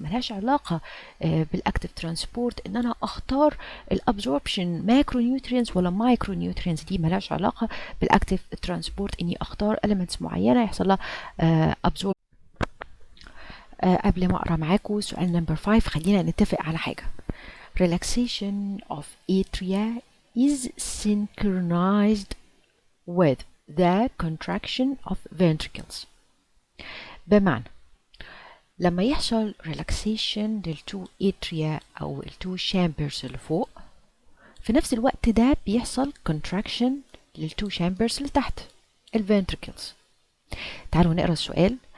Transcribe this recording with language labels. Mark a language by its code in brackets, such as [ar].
[ar] ملهاش علاقة بالاكتيف ترانسبورت ان انا اختار الابزوربشن macronutrients ولا micronutrients، دي ملهاش علاقة بالاكتيف ترانسبورت اني اختار elements معينة يحصل لها absorb. قبل ما اقرا معاكم سؤال نمبر 5 خلينا نتفق على حاجة. [en] Relaxation of atria is synchronized with the contraction of ventricles. [ar] بمعنى لما يحصل relaxation للتو atria أو التو chambers اللي فوق، في نفس الوقت ده بيحصل contraction للتو chambers اللي تحت ventricles. تعالوا نقرأ السؤال.